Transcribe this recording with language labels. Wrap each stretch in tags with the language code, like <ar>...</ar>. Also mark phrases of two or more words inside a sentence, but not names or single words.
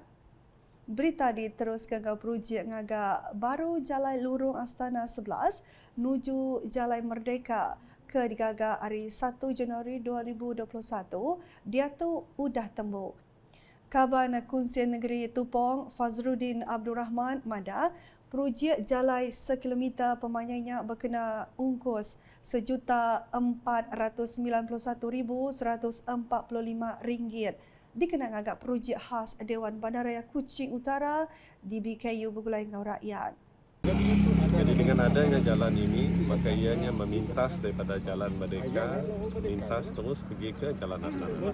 <iba>Berita diteruskan ke projek ngagak baru Jalai Lurung Astana 11 nuju Jalai Merdeka ke digagak hari 1 Januari 2021 dia tu udah tembuk. Kaban Kunsian Negeri Tupong Fazruddin Abdul Rahman Mada projek Jalai 1 kilometer pemanyainya berkena ungkus RM491,145 dikenang agak projek khas Dewan Bandaraya Kuching Utara DBKU bergulai dengan rakyat.</iba> <ms>Jadi dengan adanya jalan ini, maka ianya memintas daripada Jalan Merdeka, memintas terus pergi ke Jalan Astana.</ms>